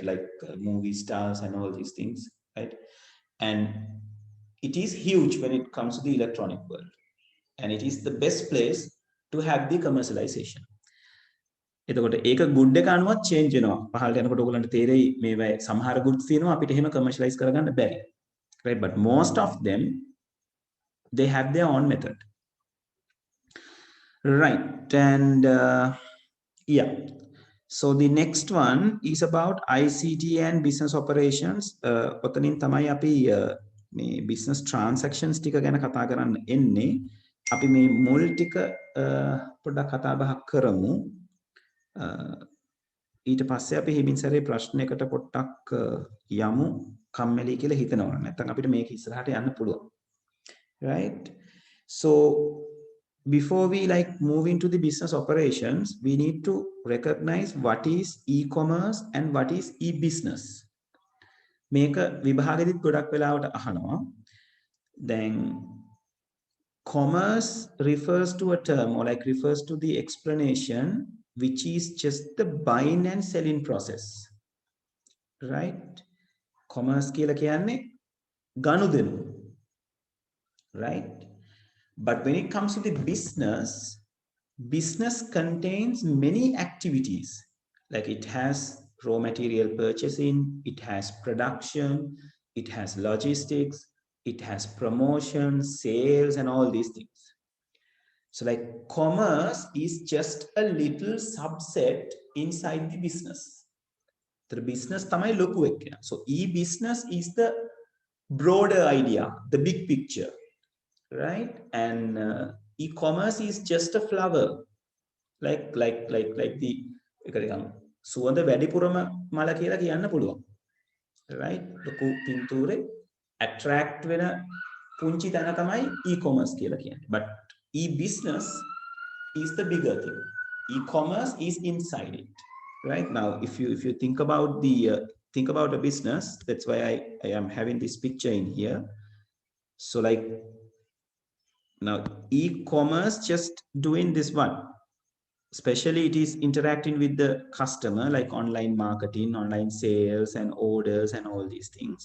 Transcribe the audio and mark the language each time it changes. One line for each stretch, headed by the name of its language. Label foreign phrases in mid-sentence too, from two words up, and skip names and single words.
English: Like movie stars and all these things, right? And it is huge when it comes to the electronic world, and it is the best place to have the commercialization.
Sinhala: එතකොට ඒක good එක අනුව change වෙනවා. පහළට යනකොට ඔයගලන්ට තේරෙයි මේවා සමහර goods තියෙනවා අපිට එහෙම commercialize කරගන්න බැරි.
English: Right? But most of them they have their own method. Right? And yeah. So the next one is about ICT and business operations.
Sinhala: ඔතනින් තමයි අපි මේ
English: business transactions
Sinhala: ටික ගැන කතා කරන්න එන්නේ. අපි මේ මුල් ටික පොඩ්ඩක් කතා බහක් කරමු. ඊට පස්සේ අපි හිමින් සැරේ ප්‍රශ්නයකට පොඩ්ඩක් යමු කම්මැලි කියලා හිතනවා. නැත්නම් අපිට මේක ඉස්සරහට යන්න පුළුවන්.
English: Right? So before we like move into the business operations, we need to recognize what is e-commerce and what is e-business.
Sinhala: මේක විභාගෙදිත් ගොඩක් වෙලාවට අහනවා.
English: Then commerce refers to a term or like refers to the explanation which is just the buying and selling process.
Sinhala: Right? Commerce කියලා කියන්නේ ගනුදෙනු.
English: Right? But when it comes to the business contains many activities. Like it has raw material purchasing, it has production, it has logistics, it has promotion, sales, and all these things. So like commerce is just a little subset inside the business. The business
Sinhala: තමයි ලොකු එකෙනා.
English: So e-business is the broader idea, the big picture, right? And e-commerce is just a flower, like the
Sinhala: සුවඳ වැඩිපුරම මල කියලා කියන්න පුළුවන්,
English: right?
Sinhala: ලොකු පින්තූරේ attract වෙන පුංචි තැන තමයි e-commerce කියලා කියන්නේ.
English: But e-business is the bigger thing. E-commerce is inside it, right? Now if you think about the think about a business, that's why I am having this picture in here. So like now e-commerce just doing this one, especially it is interacting with the customer, like online marketing, online sales and orders and all these things.